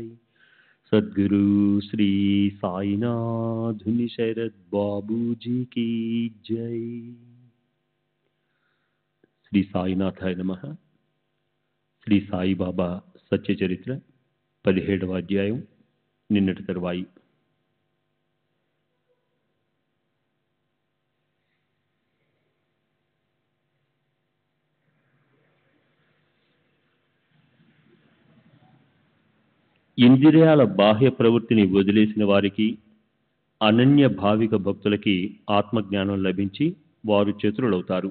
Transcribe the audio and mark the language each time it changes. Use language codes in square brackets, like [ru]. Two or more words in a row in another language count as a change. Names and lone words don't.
[hi] सद्गुरु श्री साईनाथ शरद बाबू जी की जय। [te] శ్రీ సాయినాథాయ నమః. శ్రీ సాయిబాబా సత్య చరిత్ర 17వ అధ్యాయం, నిన్నటి తరువాయి. ఇంద్రియాల బాహ్య ప్రవృత్తిని వదిలేసిన వారికి, అనన్య భావిక భక్తులకి ఆత్మజ్ఞానం లభించి వారు చతురులవుతారు.